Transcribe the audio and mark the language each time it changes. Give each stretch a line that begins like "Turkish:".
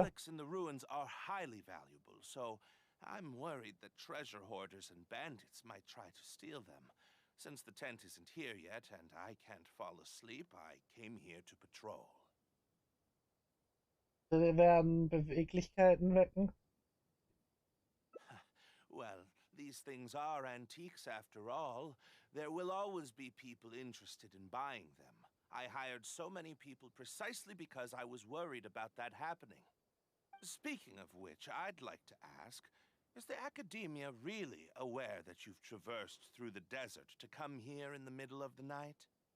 English: relics in the ruins are highly valuable, so I'm worried that treasure hoarders and bandits might try to steal them. Since the tent isn't here yet and I can't fall asleep, I came here to patrol.
German: Wir werden Beweglichkeiten wecken.
English: Well, these things are antiques after all. There will always be people interested in buying them. I hired so many people precisely because I was worried about that happening. Speaking of which, I'd like to ask, is the Academia really aware that you've traversed through the desert to come here in the middle of the night?